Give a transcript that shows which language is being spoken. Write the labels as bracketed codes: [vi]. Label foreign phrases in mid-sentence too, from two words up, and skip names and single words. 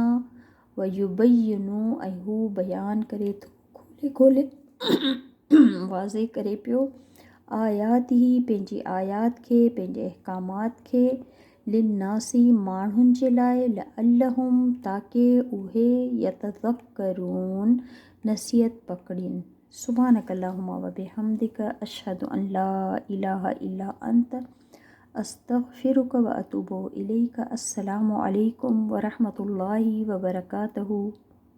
[sd] वयुबय्यिनु, ऐं हू बयान करे थो, खोले खोले वाज़े करे पियो, आयातिही, पंहिंजी आयात खे, पंहिंजे अहकामात खे, लिन्नासी, माण्हुनि जे लाइ, लअल्लहुम, ताके उहे, यतज़क्करून, नसीहत पकड़ीनि। [ar] سبحانك اللهم وبحمدك أشهد أن لا إله إلا أنت أستغفرك وأتوب إليك. السلام عليكم ورحمة الله وبركاته.